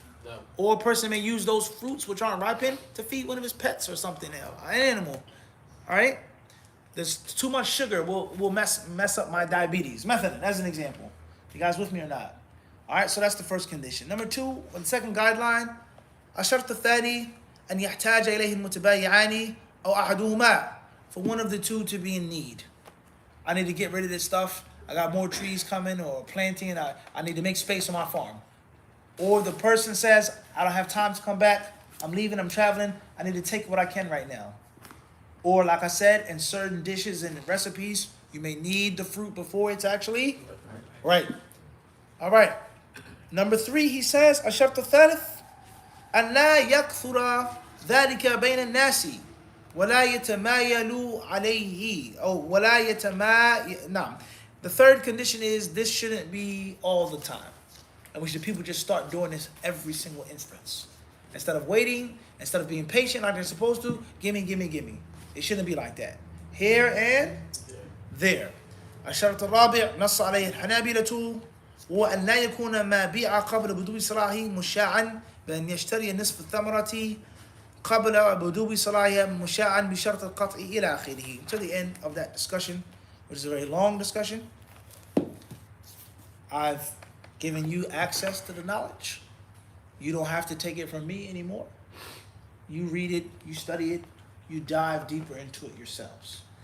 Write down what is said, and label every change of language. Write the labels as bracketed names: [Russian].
[English] No. Or a person may use those fruits which aren't ripened to feed one of his pets or something else, an animal. All right. There's too much sugar will mess up my diabetes. Methadone, as an example. You guys with me or not? All right. So that's the first condition. Number two, the second guideline. [Arabic] الشرط الثاني أن يحتاج إليه المتبايعان أو أحدهما. [English] For one of the two to be in need. I need to get rid of this stuff. I got more trees coming or planting. I need to make space on my farm. Or the person says, I don't have time to come back. I'm leaving, I'm traveling. I need to take what I can right now. Or like I said, in certain dishes and recipes, you may need the fruit before it's actually right. All right. Number three, he says, [Arabic] الشرط الثالث أن لا يكثر ذلك بين الناس ولا يتمايل عليه أو ولا يتمايل. نعم. [English] The third condition is this shouldn't be all the time. And we should people just start doing this every single instance. Instead of waiting, instead of being patient like they're supposed to, gimme. It shouldn't be like that. Here and there. [Arabic] الشرط الرابع نص عليه الحنابلة وأن لا يكون ما بيع قبل بدو صلاحه مشاعا بأن يشتري نصف الثمرة قبل بدو صلاحها مشاعا بشرط القطع إلى آخره. [English] To the end of that discussion, which is a very long discussion. I've given you access to the knowledge. You don't have to take it from me anymore. You read it, you study it, you dive deeper into it yourselves.